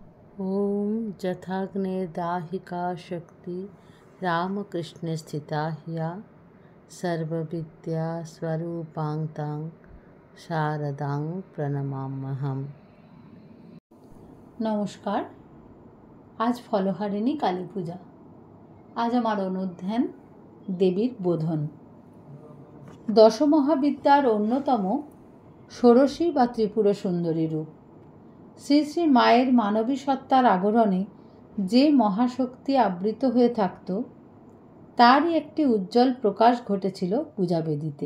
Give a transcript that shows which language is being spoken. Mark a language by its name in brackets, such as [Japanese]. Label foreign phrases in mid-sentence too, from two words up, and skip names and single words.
[Sanskrit] ॐ जथाग्नेर्दाहिका शक्ति रामकृष्णे स्थिता ह्या सर्वविद्यास्वरूपां तां शारदां प्रणमाम्यहम्। [Bangla] নমস্কার। আজ ফলহারিণী কালী পূজা। আজ আমার অনুধ্যান দেবীর বোধন। দশমহাবিদ্যার অন্যতম ষোড়শী বা ত্রিপুর সুন্দরী রূপ। শ্রী শ্রী মায়ের মানবী সত্তার আবরণে যে মহাশক্তি আবৃত হয়ে থাকত, তারই একটি উজ্জ্বল প্রকাশ ঘটেছিল পূজাবেদীতে।